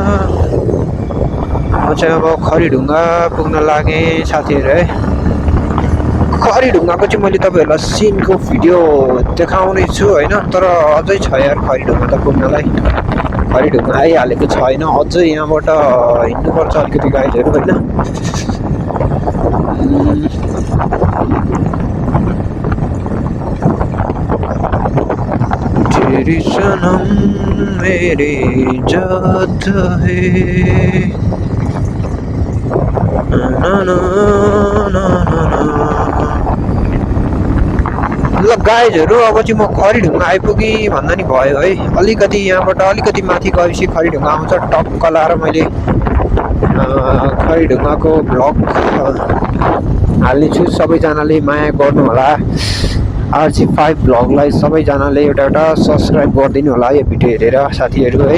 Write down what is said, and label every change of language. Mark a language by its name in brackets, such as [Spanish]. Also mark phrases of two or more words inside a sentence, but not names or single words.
[Nepali] म चाहिँ अब खरीढुङ्गा पुग्न लागेँ साथीहरू है। खरीढुङ्गाको चाहिँ मैले तपाईँहरूलाई सिनको भिडियो देखाउने छु होइन, तर अझै छ यार खरीढुङ्गा त पुग्नलाई। खरीढुङ्गा आइहालेको छैन अझै, यहाँबाट हिँड्नुपर्छ अलिकति गाइजहरू होइन। [Hindi] तेरी सनम मेरी जात है ना ना ना ना। [Nepali] ल गाइजहरू अब चाहिँ म खरीढुङ्गा आइपुगेँ भन्दा नि भयो है। अलिकति यहाँबाट अलिकति माथि गएपछि खरीढुङ्गा आउँछ। टक्क लाएर मैले खरीढुङ्गाको भ्लग हाल्नेछु। सबैजनाले माया गर्नु होला। RG5 भ्लगलाई सबैजनाले एउटा एउटा सब्सक्राइब गरिदिनु होला यो भिडियो हेरेर साथीहरू है।